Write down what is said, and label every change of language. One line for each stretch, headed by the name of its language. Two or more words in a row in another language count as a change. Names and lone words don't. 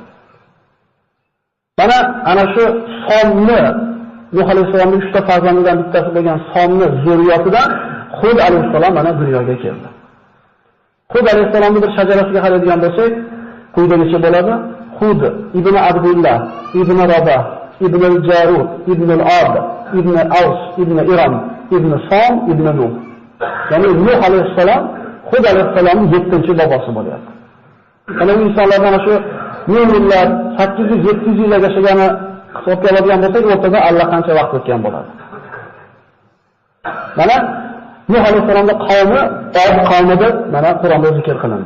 Uzbek: Mana ana shu Somni Nuh alayhissalomning 3 ta farzandidan bittasi bo'lgan Somni zurriyatidan Hud alayhissalom mana dunyoga keldi. Hud alayhissalomning bir shajarasiga qaraydigan bo'lsak, quyidagicha bo'ladi: Hud ibn Abdulloh, ibn Rabah, ibn al-Jarud, ibn al-Ad, ibn Aws, ibn Iram, ibn Som, ibn Nuh. Ya'ni Nuh alayhissalom Hud alayhissalomning 7-bobosi bo'lyapti. Mana insonlardan ana shu yillar 800-700 yil yashagani hisobga oladigan bo'lsak, o'rtada allaqancha vaqt o'tgan bo'ladi. Mana Nuh alayhissalomning qavmi Od qavmi deb mana Qur'onda zikr qilindi.